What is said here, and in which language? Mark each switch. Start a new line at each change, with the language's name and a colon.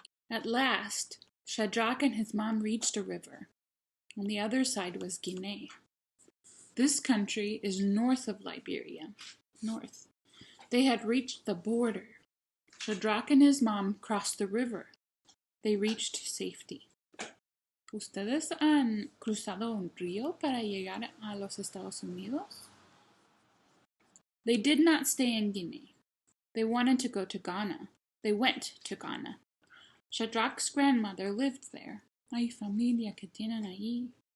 English: At last, Shadrach and his mom reached a river. On the other side was Guinea. This country is north of Liberia. North. They had reached the border. Shadrach and his mom crossed the river. They reached safety.
Spanish: ¿Ustedes han cruzado un río para llegar a los Estados Unidos?
English: They did not stay in Guinea. They wanted to go to Ghana. They went to Ghana. Shadrach's grandmother lived there.
Spanish: Hay familia que tienen ahí.